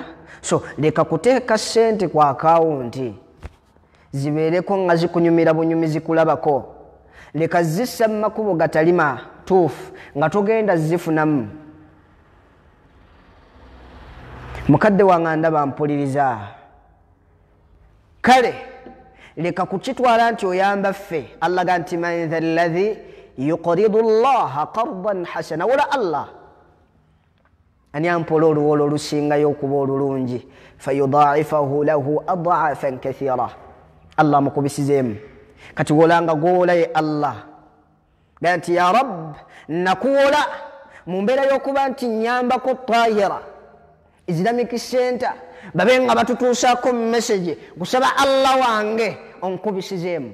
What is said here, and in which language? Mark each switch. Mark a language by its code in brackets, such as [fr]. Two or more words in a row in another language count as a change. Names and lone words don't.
[lg] So leka kuteeka ssente ku akawunti zibeereko nga zikunyumira bunyumizi kulabako leka zissa mu makubo gatali matuufu nga togenda zifunamu. mukadde wange ndaba mpuliriza kale leka kukitwala nti oyamba ffe Allah ga nti [ar] من ذا الذي يقرض الله قرضا حسنا [lg] wala Allah ani ampola oluwolo olusingayo okuba olulungi [ar] فيضاعفه له أضعافا كثيرة [lg] Allah mukubisizeemu kati wolanga gwowola ye Allah ga nti [ar] يا رب [lg] nakuwola mu mbeera y'okuba nti nyambako Tahira Islamic Center babe nga batutuusaako message gusaba Allah wange onkubisizeemu.